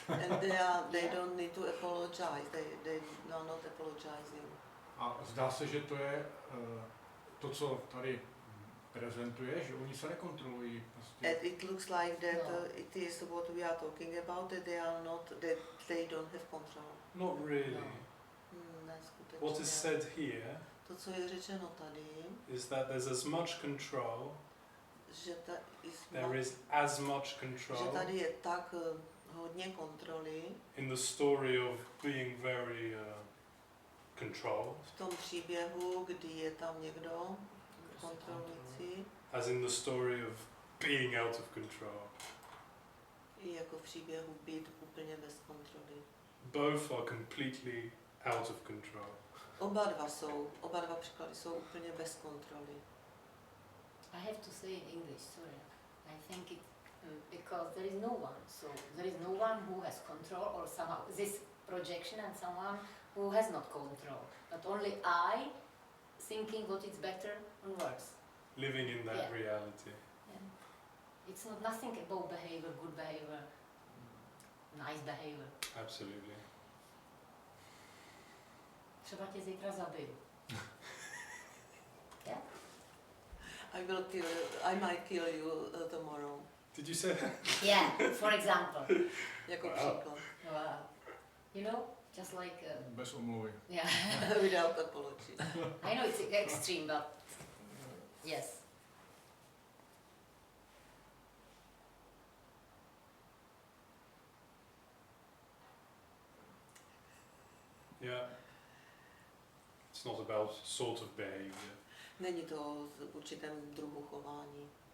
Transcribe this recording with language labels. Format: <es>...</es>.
<en>and they don't need to apologize. They are not apologizing.</en> <cs>A zdá se, že to je to, co tady prezentuje, že oni se nekontrolují. Prostě.</cs> <en>And it looks like that No. it is what we are talking about, that they are not, that they don't have control. Not really. No.</en> <cs>Ne, skutečně.</cs> <en>What is said here</en> <cs>To, co je řečeno tady,</cs> <en>is that there's as much control,</en> <cs>že,</cs> <en>there is as much</en> <cs>že</cs> <en>control</en> <cs>tady je tak hodně kontroly</cs> <en>in the story of being very controlled,</en> <cs>v tom příběhu, kdy je tam někdo kontrolující,</cs> <en>as in the story of being out of control.</en> <cs>i jako v příběhu být úplně bez kontroly.</cs> <en>Both are completely out of control.</en> <cs>Oba dva příklady jsou úplně bez kontroly.</cs> <en>I have to say in English, sorry. I think it because there is no one. So there is no one who has control or somehow this projection and someone who has not control. But only I thinking what is better and worse. Living in that Yeah. reality. Yeah. It's not nothing about behavior, good behavior, nice behavior. Absolutely.</en> <cs>Třeba tě zítra zabiju.</cs> <en>Yeah? I might kill you tomorrow. Did you say that? Yeah, for example.</en> <cs>Jako</cs> <en>Wow.</en> <cs>příklad.</cs> <en>You know, just like</en> <cs>Bez omluvy.</cs> <en>yeah. Without apology. I know it's extreme, but yes. Yeah. It's not about sort of behavior.</en> <cs>Není to v určitém druhu chování.</cs>